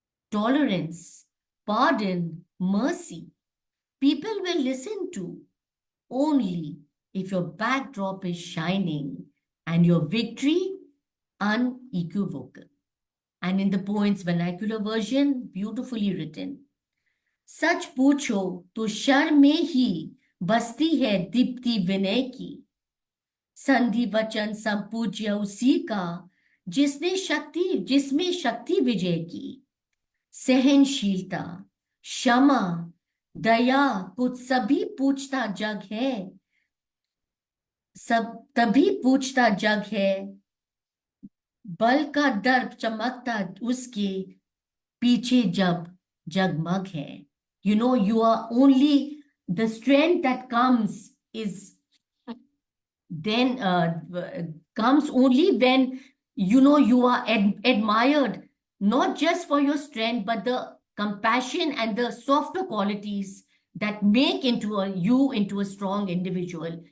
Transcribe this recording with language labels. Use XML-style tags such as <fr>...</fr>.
<en>Tolerance, pardon, mercy. People will listen to only if your backdrop is shining and your victory unequivocal. And in the poem's vernacular version, beautifully written.</en> <hi>सच पूछो तो शर्म में ही बसती है दीप्ति विनय की, संधि वचन संपूज्य उसी का जिसमें शक्ति विजय की, सहनशीलता, क्षमा, दया कुछ सभी पूछता जग है, सब तभी पूछता जग है, बल का दर्प चमकता उसके पीछे जब जगमग है.</hi> <en>You know, you are only the strength that comes is then comes only when you are admired, not just for your strength, but the compassion and the softer qualities that make you into a strong individual.</en>